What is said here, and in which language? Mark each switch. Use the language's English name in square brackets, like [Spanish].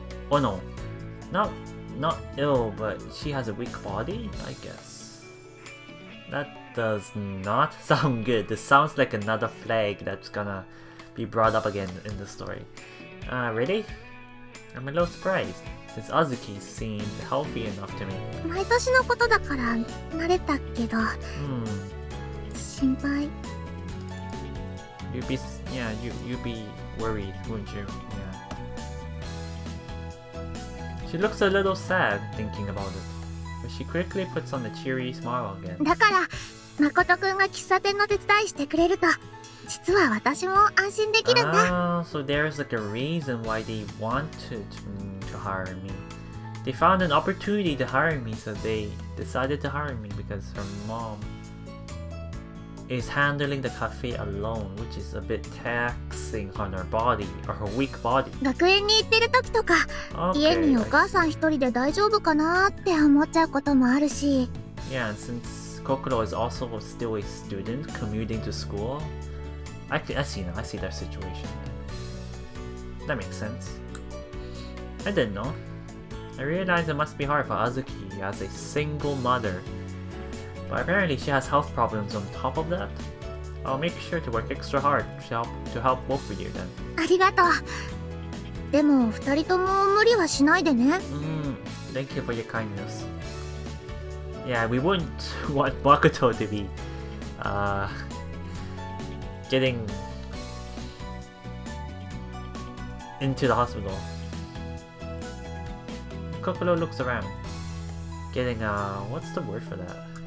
[English] Oh no, not ill, but she has a weak body, I guess. That does not sound good. This sounds like another flag that's gonna be brought up again in the story. Really? I'm a little surprised, since Azuki seemed healthy enough to me. [Japanese] 毎年のことだから慣れたけど、心配。 [English] You'd be worried, wouldn't you? Yeah. She looks a little sad thinking about it, but she quickly puts on a cheery smile again. [Japanese] だから、誠くんが喫茶店の手伝いしてくれると、実は私も安心できるんだ。 [English] So there's like a reason why they wanted to hire me. They found an opportunity to hire me, so they decided to hire me because her mom is handling the cafe alone, which is a bit taxing on her body, or her weak body. [Japanese] 学園に行ってる時とか、家にお母さん一人で大丈夫かなって思っちゃうこともあるし。 [English] Yeah, and since Kokoro is also still a student commuting to school, I see their situation. That makes sense. I didn't know. I realized it must be hard for Azuki as a single mother. But apparently she has health problems on top of that. I'll make sure to work extra hard to help both of you then. [Japanese] ありがとう。でも二人とも無理はしないでね。 [English] Thank you for your kindness. Yeah, we wouldn't want Makoto to be getting into the hospital. Kokoro looks around, getting what's the word for that?